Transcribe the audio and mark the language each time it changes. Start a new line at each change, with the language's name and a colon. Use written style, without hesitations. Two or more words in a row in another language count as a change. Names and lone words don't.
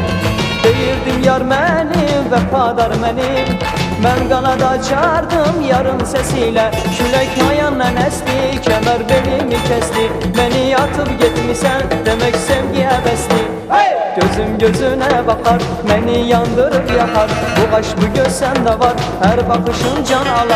Azerbaijani: Deyirdim yar mənim, vəfadar mənim, mən qanad açardım yarın sesiyle. Külək ayağına esti, kəmər belimi kesti.
Turkish: Beni atıp gitmişsen demek sevgiye besli. Gözüm gözüne bakar, beni yandırıp yakar. Bu aşk bu göz sende var, her bakışın can alar.